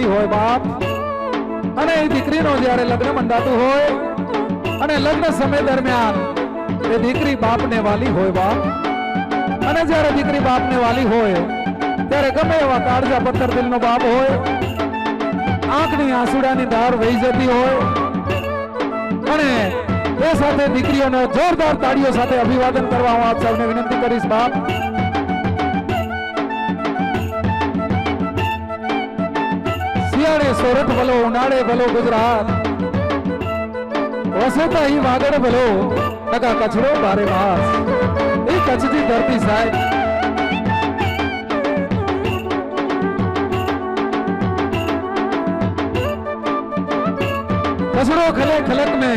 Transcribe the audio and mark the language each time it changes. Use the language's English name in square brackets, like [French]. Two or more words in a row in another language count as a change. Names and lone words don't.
[Gujarati] હોય બાપ અને એ દીકરીનો જ્યારે લગ્ન મંડાતું હોય અને લગ્ન સમય દરમિયાન એ દીકરી બાપ ને વાલી હોય બાપ અને જ્યારે દીકરી બાપ ને વાલી હોય ત્યારે ગમે એવા કાળજા પત્થર દિલનો બાપ હોય આંખની આંસુડાની ધાર વહી જતી હોય અને એ સાથે દીકરીઓનો જોરદાર તાળીઓ સાથે અભિવાદન કરવા હું આપ સૌને વિનંતી કરીશ બાપ [Kachhi] सियाड़े सोरठ भलो उनाड़े भलो गुजरात वसोता ही वागड़ भलो लगा कचरो बारे मास ए कच्छ जी धरती साहेब कचरो खले खलक